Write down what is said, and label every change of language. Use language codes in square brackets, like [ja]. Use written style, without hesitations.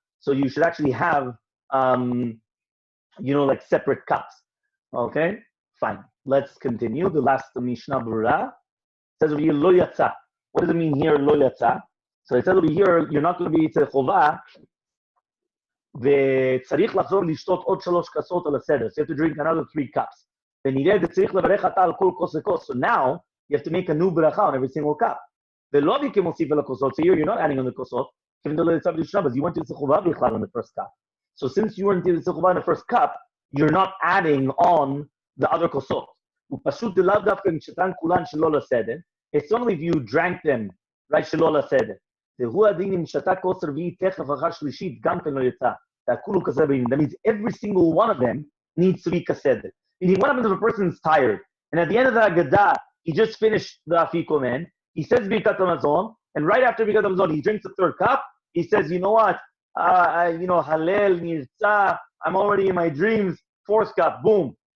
[en] So you should actually have like separate cups. Okay, fine. Let's continue. The last Mishna Berurah says over here [he] lo yatsa. [en] What does it mean here [he] lo yatsa? [en] So it says over here you're not going to be chovah. [he] וצריך לחזור לשתות עוד 3 כוסות על הסדר. [en] So you have to drink another 3 cups. [he] ונראה וצריך לברך אתה על כל כוס וכוס. [en] So now you have to make a new bracha on every single cup. [he] ולא כמוסיף על הכוסות. [en] So here you're not adding on the כוסות. Even though it's but you went to the chovah בכלל on the first cup. So since you weren't in the chovah in the first cup, you're not adding on the other kosot. [he] ופשוט דלאו דווקא משתן כולן שלא לסדר. [en] It's only if you drank them, right, [he] שלא לסדר. והוא הדין אם שתה כוס רביעית תכף אחר שלישית גם כן לא יצא. והכולו כזה בעניין. [en] That means every single one of them needs to be kaseder. Meaning what happens if a person's tired, and at the end of the Haggadah, he just finished the Afikomen, he says Birkat HaMazon, and right after Birkat HaMazon, he drinks the 3rd cup, he says, you know what, Halel, Nirtzah, I'm already in my dreams, 4th cup, boom.